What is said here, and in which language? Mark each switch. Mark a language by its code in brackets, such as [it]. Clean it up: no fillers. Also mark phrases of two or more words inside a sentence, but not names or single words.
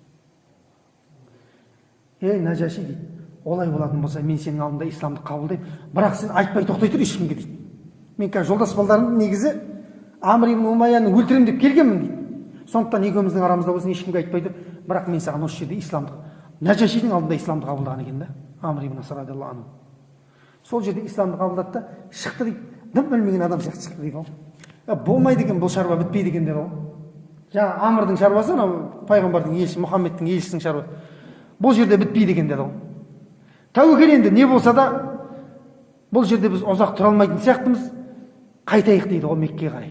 [kk] Ей Нәжаши дейді, олай болатын болса мен сенің алдында исламды қабылдаймын, бірақ сен айтпай тоқтай тұр ешкімге дейді. Мен қазір жолдас балдарым негізі Амр ибн Умайяны өлтірем деп келгенмін дейді. Сондықтан екеуміздің арамызда болсын ешкімге айтпай тұр, бірақ мен саған осы жерде исламды, Нәжашидің алдында исламды қабылдаған екен да, Амр ибн ас [ar] رضي الله عنه. [kk] Сол жерде исламды қабылдады да шықты дейді, дым білмеген адам сияқты шықты дейді ғой. Болмайды екен, бұл шаруа бітпейді екен деді ғой. Жаңа Амрдың шаруасы, пайғамбардың елшісі, Мұхаммедтің елшісінің шаруасы. Бұл жерде бітпейді екен деді ғой. Тәуекел енді не болса да бұл жерде біз ұзақ тұра алмайтын сияқтымыз, қайтайық дейді ғой Меккеге қарай.